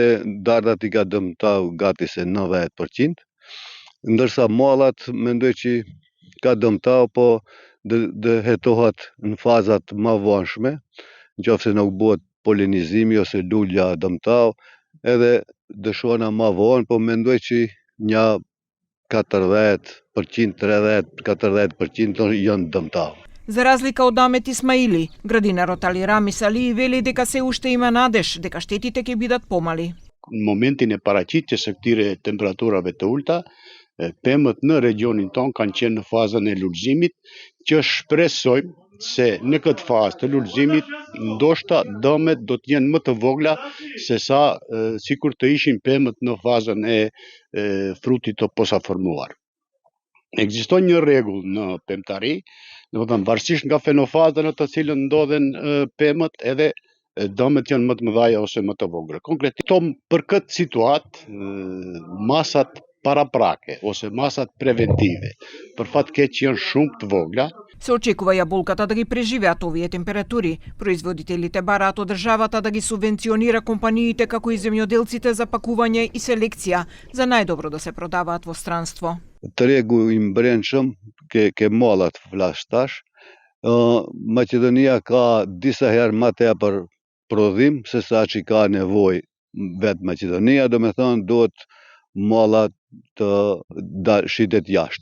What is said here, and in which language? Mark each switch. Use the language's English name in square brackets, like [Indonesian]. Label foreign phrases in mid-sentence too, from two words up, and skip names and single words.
[Albanian] dardhat i ka dëmtau gati se 90%, ndërsa mallat mendoj që ka dëmtau, po dhe hetohet në fazat më vonshme, nëse nuk bëhet polinizimi ose lulja dëmtau, edhe dëshona më vonë, po mendoj që një 40%, 30-40% janë dëmtau. [Macedonian] За разлика од Амет Исмаили, градинарот Али Рами Сали вели дека се уште има надеж дека штетите ќе бидат помали. [Albanian] Në momentin e paraqitjes së këtyre temperaturave të ulta, pemët në regionin ton kanë qenë në fazën e lulëzimit, që shpresojmë se në këtë fazë të lulëzimit ndoshta dëmet do të jenë më të vogla se sa sikur të ishin pemët në fazën e frutit të posaformuar. Ekziston një rregull në pemtari, domethënë varësisht nga fenofazën në të cilën ndodhen pemët, edhe dëmet janë më të mëdha ose më të vogla. Konkretisht për këtë situatë, masat paraprake ose masat preventive, për fat keq janë shumë të vogla. [Macedonian] Се очекува јаболката да ги преживеат овие температури. Производителите бараат од државата да ги субвенционира компаниите како и земјоделците за пакување и селекција, за најдобро да се продаваат во странство. [Albanian] Tregu i mbrëmshëm ke mallat flas tash. Maqedonia ka disa herë më tepër prodhim se sa që ka nevojë vetë Maqedonia, domethënë duhet mallat të shitet jashtë.